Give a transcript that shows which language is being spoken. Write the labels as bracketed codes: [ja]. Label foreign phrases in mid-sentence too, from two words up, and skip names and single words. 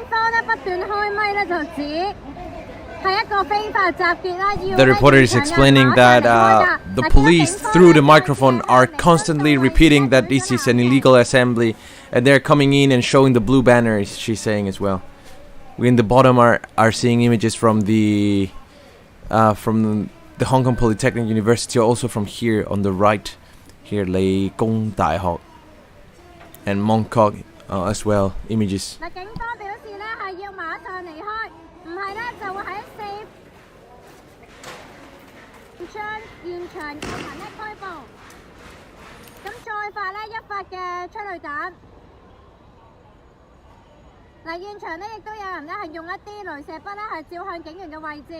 [yue] 方咧不斷開咪咧，就指係一個非法集結啦。 [en] The reporter is explaining that the police, through the microphone, are constantly repeating that this is an illegal assembly, and they're coming in and showing the blue banners. She's saying as well. We in the bottom are seeing images from the Hong Kong Polytechnic University, also from here on the right, here 理工大學 and Mongkok. As well, images. [yue] 嗱，警方表示咧係要馬上離開，唔係咧就會喺將現場嘅人咧拘捕，咁再發咧一發嘅催淚彈。嗱，現場咧亦都有人咧係用一啲雷射筆咧係照向警員嘅位置。